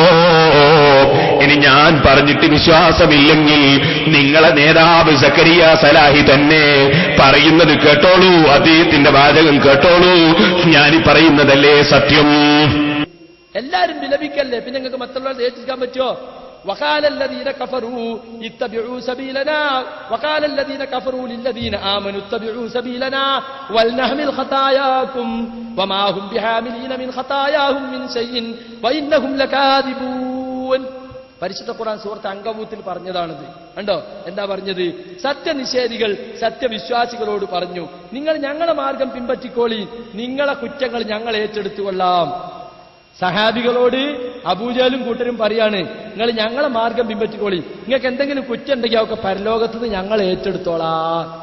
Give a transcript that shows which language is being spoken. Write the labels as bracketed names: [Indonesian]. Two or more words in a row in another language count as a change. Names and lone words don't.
[Malayalam] ഇനി ഞാൻ പറഞ്ഞിട്ട് വിശ്വാസമില്ലെങ്കിൽ നിങ്ങളെ നേതാവ് സക്കരിയ സലാഹി തന്നെ പറയുന്നത് കേട്ടോളൂ, അദ്ദേഹത്തിന്റെ വാചകം കേട്ടോളൂ. ഞാനീ പറയുന്നതല്ലേ സത്യം. എല്ലാരും വിലപിക്കല്ലേ, പിന്നെ നിങ്ങൾക്ക് മറ്റുള്ളവരെ ഏറ്റിരിക്കാൻ പറ്റുമോ? [Arabic] وقال الذين كفروا اتبعوا سبيلنا وقال الذين كفروا للذين آمنوا اتبعوا سبيلنا ولنحمل خطاياكم وما هم بحاملين من خطاياهم من شيء وإنهم لكاذبون. [Malayalam] പരിശുദ്ധ ഖുർആൻ സൂറത്ത് അങ്കബൂത്തിൽ പറഞ്ഞതാണിത്. കണ്ടോ എന്താ പറഞ്ഞത്? സത്യനിഷേധികൾ സത്യവിശ്വാസികളോട് പറഞ്ഞു, നിങ്ങൾ ഞങ്ങളുടെ മാർഗം പിൻപറ്റിക്കോളി, നിങ്ങളെ കുറ്റങ്ങൾ ഞങ്ങൾ ഏറ്റെടുത്തുകൊള്ളാം. സഹാബികളോട് അബൂജഹലും കൂട്ടരും പറയാണ്, നിങ്ങൾ ഞങ്ങളെ മാർഗം പിൻപറ്റിക്കോളി, നിങ്ങൾക്ക് എന്തെങ്കിലും കുറ്റം ഉണ്ടെങ്കിൽ അവർക്ക് പരലോകത്തുനിന്ന് ഞങ്ങൾ ഏറ്റെടുത്തോളാം.